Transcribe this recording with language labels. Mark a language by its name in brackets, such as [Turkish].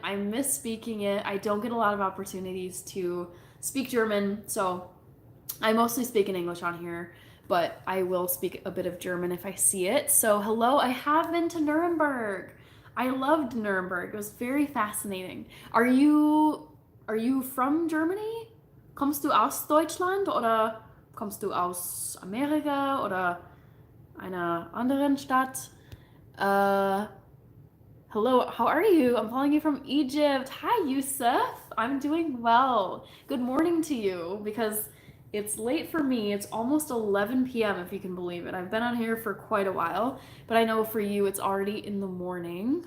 [English] I miss speaking it. I don't get a lot of opportunities to speak German, so I mostly speak in English on here, but I will speak a bit of German if I see it. So hello, I have been to Nuremberg. I loved Nuremberg. It was very fascinating. Are you from Germany? [German] Kommst du aus Deutschland oder kommst du aus Amerika oder einer anderen Stadt? [English] Hello, how are you? I'm calling you from Egypt. Hi, Yusuf. I'm doing well. Good morning to you, because it's late for me. It's almost 11 p.m. if you can believe it. I've been on here for quite a while, but I know for you it's already in the morning.